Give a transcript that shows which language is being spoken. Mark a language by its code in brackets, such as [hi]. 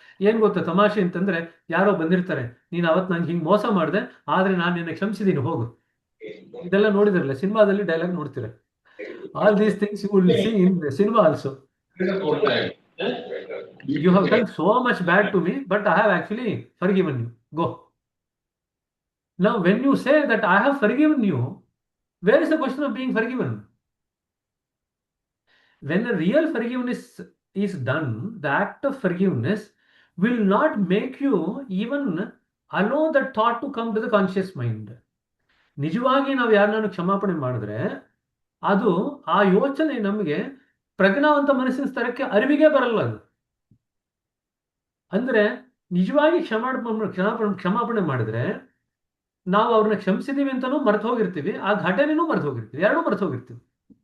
[kn] ಏನ್ ಗೊತ್ತಾ ತಮಾಷೆ ಅಂತಂದ್ರೆ, ಯಾರೋ ಬಂದಿರ್ತಾರೆ, ನೀನು ಅವತ್ತು ನಂಗೆ ಹಿಂಗೆ ಮೋಸ ಮಾಡಿದೆ, ಆದ್ರೆ ನಾನು ನಿನ್ನ ಕ್ಷಮಿಸಿದ್ದೀನಿ, ಹೋಗು. ಇದೆಲ್ಲ ನೋಡಿದ್ರಲ್ಲ, ಸಿನಿಮಾದಲ್ಲಿ dialogue ನೋಡ್ತೀರ. [en] All these things you will see in the cinema also. You have done so much bad to me, but I have actually forgiven you. Go. Now, when you say that I have forgiven you, where is the question of being forgiven? When a real forgiveness is done, the act of forgiveness will not make you even allow that thought to come to the conscious mind. [kn] ನಿಜವಾಗಿ ನಾವು ಯಾರನ್ನ ಕ್ಷಮಾಪಣೆ ಮಾಡಿದ್ರೆ ಅದು ಆ ಯೋಚನೆ ನಮಗೆ ಪ್ರಜ್ಞಾವಂತ ಮನಸ್ಸಿನ ಸ್ತರಕ್ಕೆ ಅರಿವಿಗೆ ಬರಲ್ಲ. ಅದು ಅಂದ್ರೆ ನಿಜವಾಗಿ ಕ್ಷಮಾಪಣೆ ಮಾಡಿದ್ರೆ ನಾವು ಅವ್ರನ್ನ ಕ್ಷಮಿಸಿದೀವಿ ಅಂತಾನೂ ಮರೆತು ಹೋಗಿರ್ತೀವಿ, ಆ ಘಟನೆನೂ ಮರೆತು ಹೋಗಿರ್ತೀವಿ, ಎರಡೂ ಮರೆತು ಹೋಗಿರ್ತೀವಿ.